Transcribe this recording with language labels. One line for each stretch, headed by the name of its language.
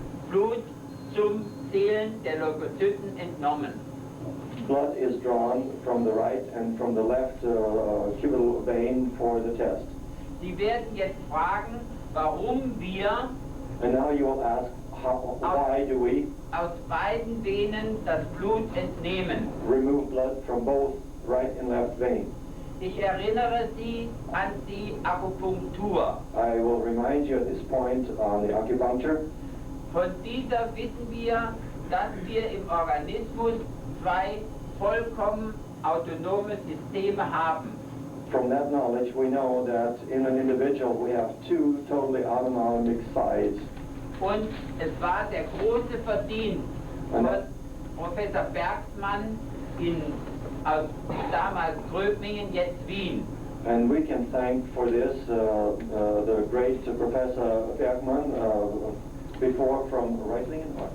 German: Blut zum Zählen der Leukozyten entnommen.
English: blood is drawn from the right and from the left cubital vein for the test.
German: Sie werden jetzt fragen, warum wir
English: And now you will ask, why do we
German: aus beiden Venen das Blut entnehmen?
English: remove blood from both right and left vein?
German: Ich erinnere Sie an die Akupunktur.
English: I will remind you at this point on the acupuncture.
German: Von dieser wissen wir, dass wir im Organismus zwei vollkommen autonome Systeme haben.
English: From that knowledge, we know that in an individual we have two totally autonomic sides.
German: Und es war der große Verdienst von Professor Bergsmann aus damals Gröbmingen, jetzt Wien.
English: And we can thank for this the great Professor Bergmann, before from Reutlingen,